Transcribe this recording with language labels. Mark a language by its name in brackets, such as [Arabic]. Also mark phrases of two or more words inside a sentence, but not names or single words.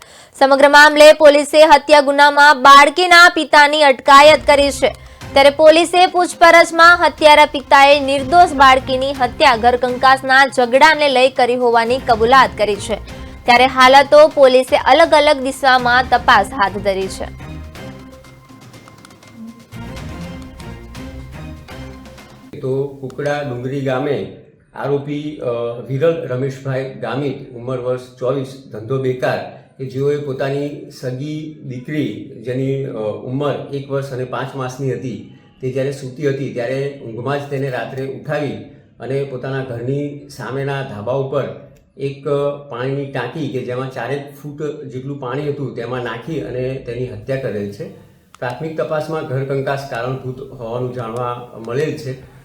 [Gujarati] સમગ્ર મામલે પોલીસે હત્યા ગુનામાં બાળકીના પિતાની અટકાયત કરી છે। ત્યારે પોલીસે પૂછપરછમાં હત્યારા પિતાએ નિર્દોષ બાળકીની હત્યા ઘરકંકાસના ઝઘડાને લઈ કરી હોવાની કબૂલાત કરી છે। ત્યારે હાલતો પોલીસે અલગ અલગ દિશામાં તપાસ હાથ ધરી છે। તો કુકડા ડુંગરી ગામે આરોપી વિરલ રમેશભાઈ ગામિત ઉંમર વર્ષ 24 ધંધો બેકાર કે જેઓએ પોતાની સગી દીકરી જેની ઉંમર 1 વર્ષ અને 5 માસની હતી તે જ્યારે સૂતી હતી ત્યારે ઊંઘમાં જ તેને રાત્રે ઉઠાવી અને પોતાના ઘરની સામેના ધાબા ઉપર એક પાણીની ટાંકી કે જેમાં 4 ફૂટ જેટલું પાણી હતું તેમાં નાખી અને તેની હત્યા કરેલ છે। પ્રાથમિક તપાસમાં ઘરકંકાસ કારણભૂત હોવાનું જાણવા મળેલ છે।